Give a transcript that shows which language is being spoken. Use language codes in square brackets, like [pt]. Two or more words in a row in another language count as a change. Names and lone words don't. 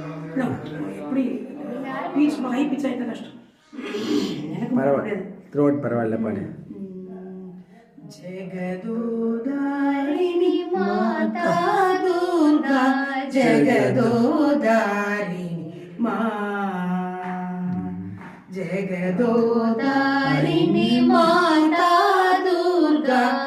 [ta] எப்படி [en] pitch high [ta] பிச் ஆயிட்ட கஷ்டம் த்ரோட் பரவாயில்ல பாடு. [sa] जगदोद्धारिणि माता दुर्गा जगदोद्धारिणि मा जगदोद्धारिणि माता दुर्गा